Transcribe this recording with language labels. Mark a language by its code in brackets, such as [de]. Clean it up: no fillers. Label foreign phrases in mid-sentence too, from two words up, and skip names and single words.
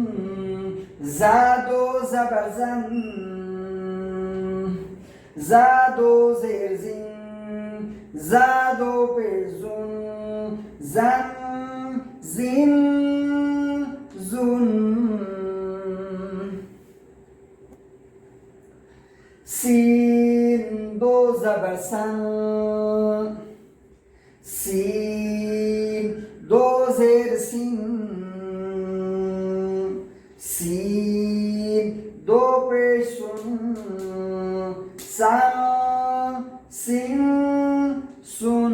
[ur] زا دو زبر زن، زا دو زیر زن، زا دو پیش زن، زن زن زن۔ سین دو زبر سن، سین دو زیر سین، سین دو پیش سن، سن سن سن۔